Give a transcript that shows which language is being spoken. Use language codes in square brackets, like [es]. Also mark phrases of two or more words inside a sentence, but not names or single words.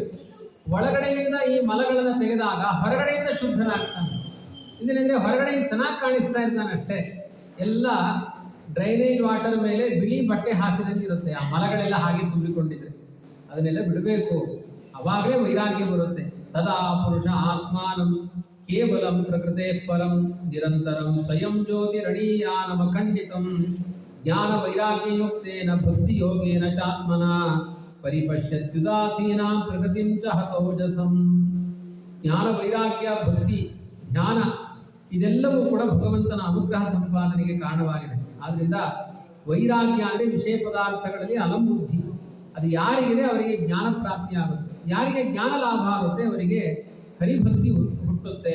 [kn] ಒಳಗಡೆಯಿಂದ ಈ ಮಲಗಳನ್ನು ತೆಗೆದಾಗ ಹೊರಗಡೆಯಿಂದ ಶುದ್ಧನಾಗ್ತಾನೆ. ಇದೇನೆಂದರೆ ಹೊರಗಡೆ ಚೆನ್ನಾಗಿ ಕಾಣಿಸ್ತಾ ಇರ್ತಾನೆ ಅಷ್ಟೇ, ಎಲ್ಲ ಡ್ರೈನೇಜ್ ವಾಟರ್ ಮೇಲೆ ಬಿಳಿ ಬಟ್ಟೆ ಹಾಸಿದಂಗೆ ಇರುತ್ತೆ. ಆ ಮಲಗಳೆಲ್ಲ ಹಾಗೆ ತುಂಬಿಕೊಂಡಿದೆ, ಅದನ್ನೆಲ್ಲ ಬಿಡಬೇಕು. ಅವಾಗಲೇ ವೈರಾಗ್ಯ ಬರುತ್ತೆ. [sa] ತದಾ ಪುರುಷ ಆತ್ಮಾನಂ ಕೇವಲಂ ಪ್ರಕೃತೆ ಪರಂ ನಿರಂತರಂ ಸ್ವಯಂ ಜ್ಯೋತಿರಣೀಯಾನಮ ಖಂಡಿತಂ ಜ್ಞಾನ ವೈರಾಗ್ಯಯುಕ್ತೇನ ಭಕ್ತಿ ಯೋಗೇನ ಚಾತ್ಮನ ಪರಿಪಶ್ಯತ್ಯುದಾಸೀನಾಂ ಪ್ರಕೃತಿಂ ಚ ಹತೋಜಸಂ. [kn] ಜ್ಞಾನ ವೈರಾಗ್ಯ ಭಕ್ತಿ ಜ್ಞಾನ ಇದೆಲ್ಲವೂ ಕೂಡ ಭಗವಂತನ ಅನುಗ್ರಹ ಸಂಪಾದನೆಗೆ ಕಾರಣವಾಗಿದೆ. ಆದ್ದರಿಂದ ವೈರಾಗ್ಯ ಅಂದರೆ ವಿಷಯ ಪದಾರ್ಥಗಳಲ್ಲಿ ಅಲಂಬುದ್ಧಿ. ಅದು ಯಾರಿಗಿದೆ ಅವರಿಗೆ ಜ್ಞಾನ ಪ್ರಾಪ್ತಿಯಾಗುತ್ತೆ, ಯಾರಿಗೆ ಜ್ಞಾನ ಲಾಭ ಆಗುತ್ತೆ ಅವರಿಗೆ ಹರಿಭಕ್ತಿ ಹುಟ್ಟುತ್ತೆ.